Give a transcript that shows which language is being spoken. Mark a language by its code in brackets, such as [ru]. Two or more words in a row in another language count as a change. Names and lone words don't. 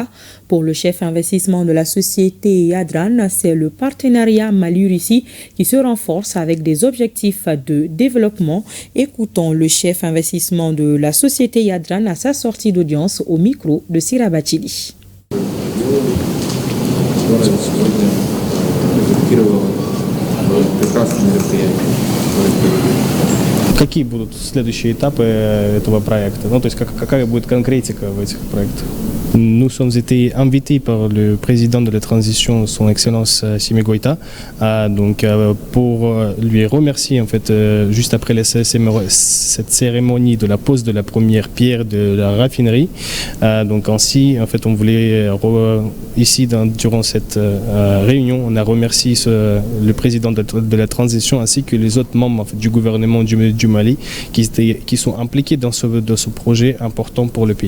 [fr] Pour le chef investissement de la société Yadran, c'est le partenariat Mali-Russie qui se renforce avec des objectifs de développement. Écoutons le chef investissement de la société Yadran à sa sortie d'audience au micro de Sirabachili. [ru] Какие будут следующие этапы этого проекта? Ну, то есть какая будет конкретика в этих проектах? [fr] Nous sommes été invités par le président de la transition, son Excellence Assimi Goïta, pour lui remercier en fait juste après cette cérémonie de la pose de la première pierre de la raffinerie. Donc ainsi, en fait, on voulait ici durant cette réunion, on a remercié le président de la transition ainsi que les autres membres en fait, du gouvernement du Mali qui sont impliqués dans ce projet important pour le pays.